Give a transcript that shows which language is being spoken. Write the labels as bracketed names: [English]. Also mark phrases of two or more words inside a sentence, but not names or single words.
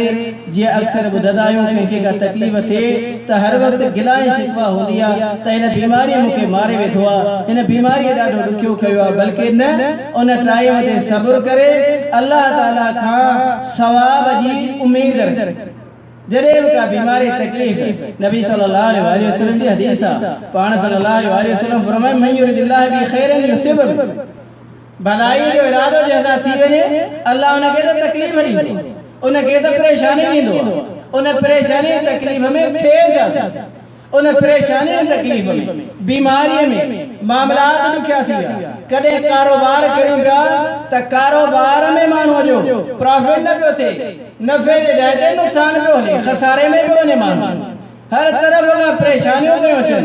[Sindhi] जीअं अक्सर ॿुधंदा आहियूं कंहिंखे का तकलीफ़ थिए त हर वक़्तु गिला ऐं शिकवा हूंदी आहे त हिन बीमारीअ मूंखे मारे वेठो आहे, हिन बीमारीअ ॾाढो ॾुखियो कयो आहे, बल्कि न, उन टाइम ते सब्र करे अल्लाह ताला खां सवाब जी उमेद रखे। जॾहिं बि का बीमारी तकलीफ़, नबी [Arabic] صلى الله عليه وسلم [Sindhi] जी हदीस आहे, पाण [Arabic] صلى الله عليه وسلم [Sindhi] फरमाए [Arabic] من يرد الله به خيرا يصب, [Sindhi] भलाई जो इरादो जंहिंसां थी वञे अल्लाह उनखे त तकलीफ़ ॾींदो, उनखे त परेशानी ॾींदो, उन परेशानी तकलीफ़ में थिए जा, उन परेशानी तकलीफ़ में बीमारीअ में मामलात ॾुखिया थी विया। कॾहिं कारोबार कयूं पिया त कारोबार में माण्हूअ जो प्रॉफिट न पियो थिए, नफ़े जे जाइ ते नुक़सान पियो हले, खसारे में पियो वञे माण्हू, हर तरफ़ खां परेशानियूं पियूं अचनि।